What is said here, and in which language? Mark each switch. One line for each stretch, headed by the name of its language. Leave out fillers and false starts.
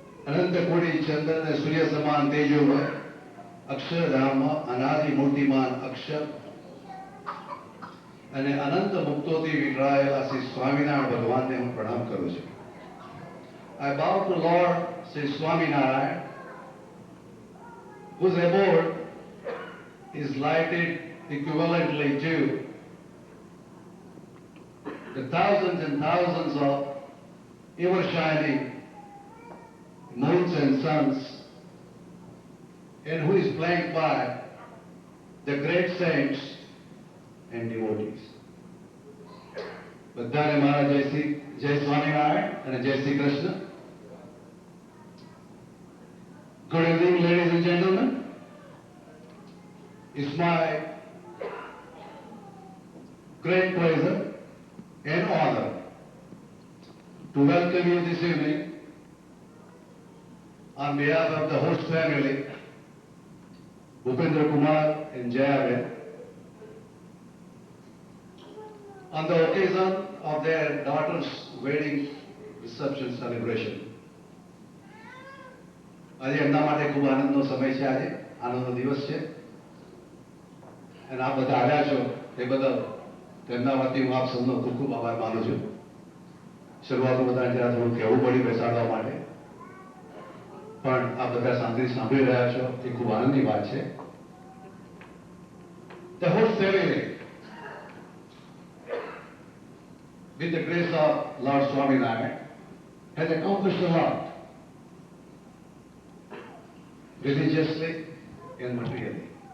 Gujarati: अनंत कोटि चंद्र ने सूर्य समान तेजो में अक्षरधाम अनादि मूर्तिमान अक्षर અને અનંત મુક્તોથી વિખરાયેલા શ્રી સ્વામિનારાયણ ભગવાનને હું પ્રણામ કરું છું.
English: I bow to Lord Sri Swaminarayan, whose abode is lighted equivalently to the thousands and thousands of ever shining moons and suns, and who is flanked by the great saints and devotees.
Gujarati: બધાને મારા જય સ્વામિનારાયણ અને જય Shri Krishna.
English: Good evening, ladies and gentlemen. It's my great pleasure and honor to welcome you this evening on behalf of the host family, Bhupendra Kumar and Jayaben, on the occasion of their daughter's wedding reception celebration.
Gujarati: આજે એમના માટે ખૂબ આનંદનો સમય છે, આજે આનંદનો દિવસ છે અને આપ બધા આવ્યા છો એ બદલ તેમના વતી હું આપ સૌનો ખૂબ ખૂબ આભાર માનું છું. શરૂઆતમાં બધાને જરા થોડું કહેવું પડ્યું બેસાડવા માટે, પણ આપ બધા શાંતિથી સાંભળી રહ્યા છો એ ખૂબ આનંદની વાત છે.
English: The whole family, with the grace of Lord Swaminarayan, has accomplished a lot, religiously and materially.